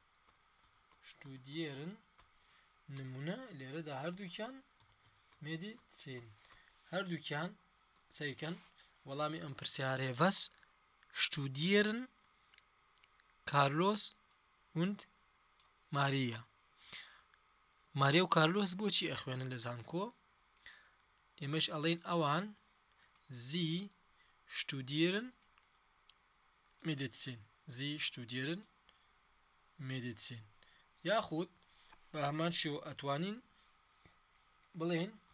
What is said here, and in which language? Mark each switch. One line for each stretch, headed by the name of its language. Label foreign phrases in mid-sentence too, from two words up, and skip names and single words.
Central Kurdish: نمونە لێرەدا هەردووکیان میدیسین هەردووکیان سەیرکەن وەڵامی ئەم پرسیارەیە
German: was studieren Carlos und Maria
Central Kurdish: ماریا و کارلۆس بۆچی ئەخوێنن لە زانکۆ ئێمەش ئەڵێن ئەوان
German: sie studieren
Central Kurdish: میدیسین یاخود بە هەمان شێوە ئەتوانین بڵێن